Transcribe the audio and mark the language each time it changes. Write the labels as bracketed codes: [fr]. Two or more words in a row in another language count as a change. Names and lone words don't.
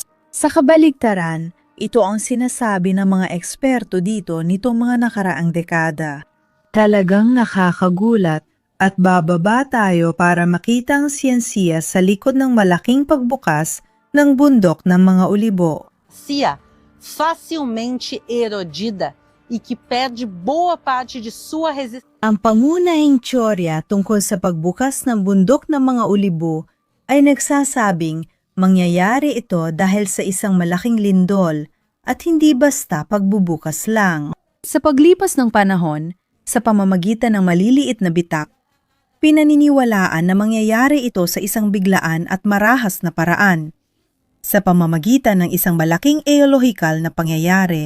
[tl] Sa kabaligtaran, ito ang sinasabi ng mga eksperto dito nitong mga nakaraang dekada. Talagang nakakagulat at bababa tayo para makita ang siyensiya sa likod ng malaking pagbukas ng bundok ng mga olibo. [pt] Cia, facilmente erodida e que perde boa parte de sua resistência. [tl] Ang pangunahing teorya tungkol sa pagbukas ng bundok ng mga olibo ay nagsasabing mangyayari ito dahil sa isang malaking lindol at hindi basta pagbubukas lang. Sa paglipas ng panahon, sa pamamagitan ng maliliit na bitak, pinaniniwalaan na mangyayari ito sa isang biglaan at marahas na paraan, sa pamamagitan ng isang malaking eolohikal na pangyayari.